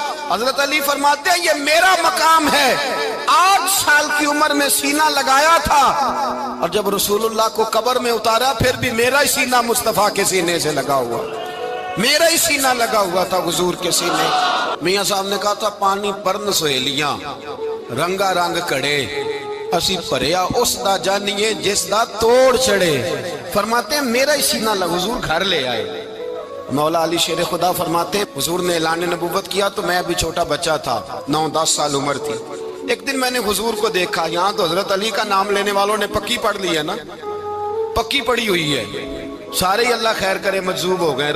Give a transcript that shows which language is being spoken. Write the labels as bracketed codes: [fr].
[ur] حضرت علی فرماتے ہیں یہ میرا مقام ہے, 8 سال کی عمر میں سینہ لگایا تھا, اور جب رسول اللہ کو قبر میں اتارا پھر بھی میرا ہی سینہ مصطفیٰ کے سینے سے لگا ہوا, میرا ہی سینہ لگا ہوا تھا حضور کے سینے. [pa] میاں صاحب نے کہا تھا پانی پرن سہیلیاں رنگا رنگ کڑے, اسی پریا اس دا جانیے جس دا توڑ چڑے. [ur] فرماتے ہیں میرا ہی سینہ لگا, حضور گھر لے آئے. مولا علی شیر خدا فرماتے ہیں حضور نے اعلان نبوت کیا تو میں ابھی چھوٹا بچہ تھا, 9-10 سال عمر تھی. ایک دن میں نے حضور کو دیکھا, یہاں تو حضرت علی کا نام لینے والوں نے پکی پڑھ لی ہے نا, پکی پڑھی ہوئی ہے, سارے ہی اللہ خیر کرے مجذوب ہو گئے.